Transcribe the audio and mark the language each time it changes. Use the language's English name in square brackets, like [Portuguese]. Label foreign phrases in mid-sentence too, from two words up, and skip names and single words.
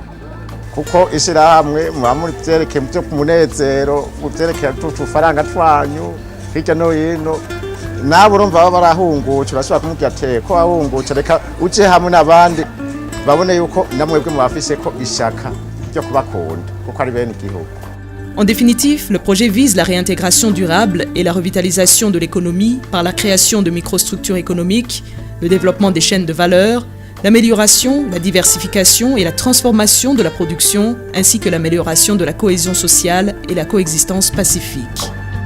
[Rundi] Kuko ishira hamwe muri byerekeye byo kumunezero byerekeye tufaranga twanyu hirya no hino nabo urumva baba barahungutse urashobora kumubwira ati ko wahungutse reka uje hamwe n'abandi babone yuko namwebwe mubafise ko ishaka ryo kubakunda kuko ari bene igihugu. [French] En définitive, le projet vise la réintégration durable et la revitalisation de l'économie par la création de microstructures économiques, le développement des chaînes de valeur, l'amélioration, la diversification et la transformation de la production, ainsi que l'amélioration de la cohésion sociale et la coexistence pacifique.